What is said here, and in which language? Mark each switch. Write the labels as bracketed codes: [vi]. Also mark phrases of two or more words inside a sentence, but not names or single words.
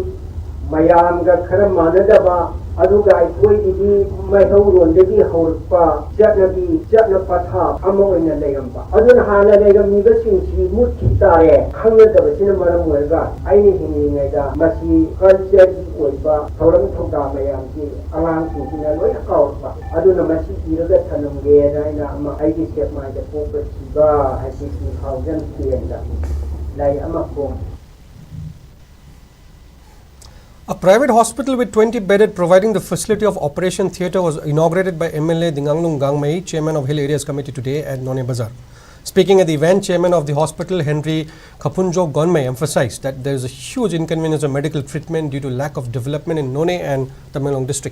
[mni] ꯃꯌꯥꯝꯒ ꯈꯔ ꯃꯥꯟꯅꯗꯕ ꯑꯗꯨꯒ ꯑꯩꯈꯣꯏꯒꯤꯗꯤ ꯃꯩꯍꯧꯔꯣꯟꯗꯒꯤ ꯍꯧꯔꯛꯄ ꯆꯠꯅꯕꯤ ꯆꯠꯅ ꯄꯊꯥꯞ ꯑꯃ ꯑꯣꯏꯅ ꯂꯩꯔꯝꯕ ꯑꯗꯨꯅ ꯍꯥꯟꯅ ꯂꯩꯔꯝꯃꯤꯕꯁꯤꯡꯁꯤ ꯃꯨꯠꯈꯤ ꯇꯥꯔꯦ ꯈꯪꯅꯗꯕꯁꯤꯅ ꯃꯔꯝ ꯑꯣꯏꯔꯒ ꯑꯩꯅ ꯍꯤꯡꯂꯤꯉꯩꯗ ꯃꯁꯤ ꯀꯜꯆꯔꯒꯤ ꯑꯣꯏꯕ ꯊꯧꯔꯝ ꯊꯧꯗꯥꯡ ꯃꯌꯥꯝꯁꯤ ꯑꯉꯥꯡꯁꯤꯡꯁꯤꯅ ꯂꯣꯏꯅ ꯀꯥꯎꯔꯛꯄ ꯑꯗꯨꯅ ꯃꯁꯤ ꯏꯔꯒ ꯊꯅꯝꯒꯦꯅ ꯑꯩꯅ ꯑꯃ ꯑꯩꯒꯤ ꯁꯦꯛꯃꯥꯏꯗ ꯄꯣꯛꯄ ꯁꯤꯕ ꯍꯥꯏꯕꯁꯤ 2010ꯗ ꯂꯥꯏꯔꯤꯛ ꯑꯃ ꯐꯣꯡꯈꯤ. [en] A private hospital with 20 bedded providing the facility of Operation Theatre was inaugurated by MLA Dinganglung Gangmei, Chairman of Hill Areas Committee today at None Bazar. Speaking at the event, Chairman of the hospital Henry Kapunjo Gonmei emphasized that there is a huge inconvenience of medical treatment due to lack of development in None and Tamenglong district.